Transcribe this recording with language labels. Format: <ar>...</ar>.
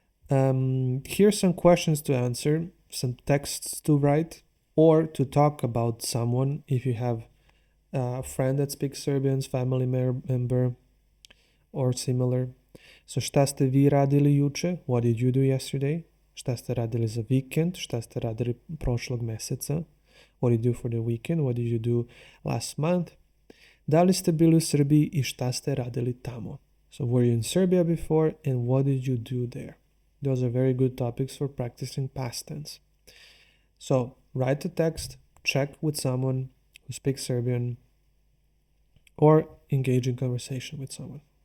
<en>Here's some questions to answer, some texts to write, or to talk about someone if you have a friend that speaks Serbian, family member, or similar. So,</en> <sr>šta ste vi radili juče?</sr> <en>What did you do yesterday?</en> <sr>Šta ste radili za vikend? Šta ste radili prošlog meseca?</sr> <en>What did you do for the weekend? What did you do last month?</en> <sr>Da li ste bili u Srbiji i šta ste radili tamo?</sr> <en>So, were you in Serbia before and what did you do there? Those are very good topics for practicing past tense. So, write the text, check with someone who speaks Serbian, or engage in conversation with someone.</en>